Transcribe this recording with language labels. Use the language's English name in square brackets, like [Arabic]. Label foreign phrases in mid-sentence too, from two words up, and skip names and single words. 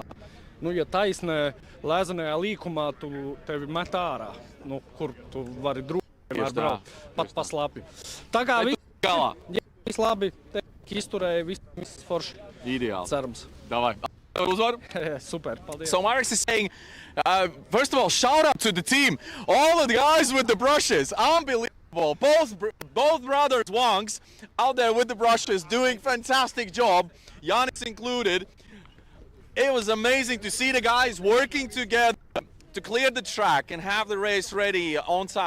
[Latvian] Ja taisnē lēzenajā līkumā tevi met ārā, kur tu vari Tieši tā. Pat paslāpju. Tā kā Galā. viss labi, izturēja, viss forši. Ideāli. Cerams. Davai. Uzvaru. Super, paldies. [English] So Marks is saying, first of all, shout out to the team. All the guys with the brushes, unbelievable. Both brothers Wongs out there with the brushes doing fantastic job. Yannis included. It was amazing to see the guys working together to clear the track and have the race ready on time.